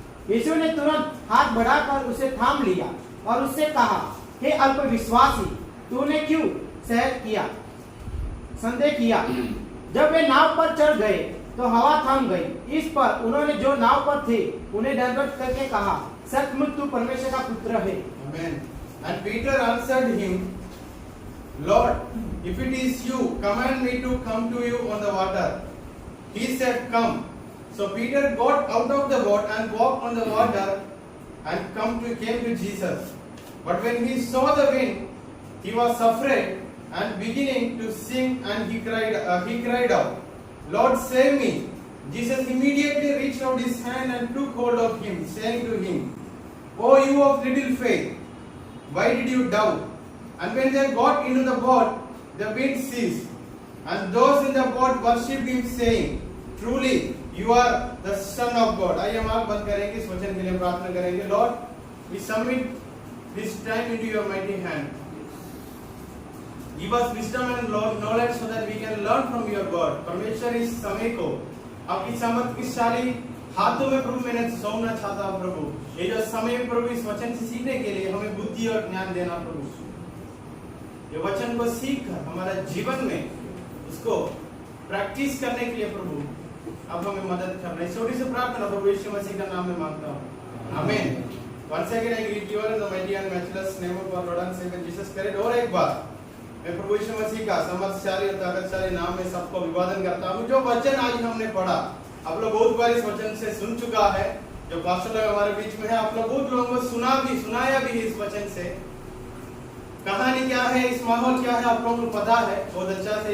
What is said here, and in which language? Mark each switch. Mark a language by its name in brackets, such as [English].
[Hindi] यीशु ने तुरंत हाथ बढ़ाकर उसे थाम लिया और उससे कहा, हे अल्पविश्वासी, तूने क्यों संदेह किया। जब वे नाव पर चढ़ गए तो हवा थम गई। इस पर उन्होंने जो नाव पर थे उन्हें दंडवत करके कहा, सचमुच तू परमेश्वर का पुत्र है। [English] Amen. And Peter answered him, Lord, if it is you, command me to come to you on the water. He said, come. So Peter got out of the boat and walked on the water and came to Jesus. But when he saw the wind, he was afraid and beginning to sink, and he cried out, Lord, save me. Jesus immediately reached out his hand and took hold of him, saying to him, O you of little faith, why did you doubt? And when they got into the boat, the wind ceased, and those in the boat worshipped him, saying, Truly, you are the Son of God. [Hindi] आइए हम आँख बंद करेंगे, इस वचन के लिए प्रार्थना करेंगे। [English] Lord, we submit this time into your mighty hand. Give us wisdom and knowledge so that we can learn from your word. [Hindi] परमेश्वर इस समय को आपकी सामर्थ्यशाली हाथों में प्रभु मैंने सौंपना चाहता हूँ। प्रभु, ये जो समय प्रभु इस वचन से सीखने के लिए हमें बुद्धि और ज्ञान देना। प्रभु, ये वचन को सीख कर हमारे जीवन में उसको प्रैक्टिस करने के लिए प्रभु अब हमें मदद करना है। छोटी सी प्रार्थना प्रभु यीशु मसीह का नाम में मांगता हूँ, आमीन। [English] Once again I greet you all in the mighty and matchless name of our Lord and Savior Jesus Christ. [Hindi] और एक बार मैं प्रभु यीशु मसीह का समर्थशाली और ताकतशाली नाम में सबको अभिवादन करता हूँ। जो वचन आज हमने पढ़ा, आप लोग बहुत बार इस वचन से सुन चुका है। जो पास्टर लोग हमारे बीच में है, आप लोग बहुत लोगों को सुनाया भी इस वचन से। कहानी क्या है, इस माहौल क्या है, आप लोगों को पता है बहुत अच्छा से।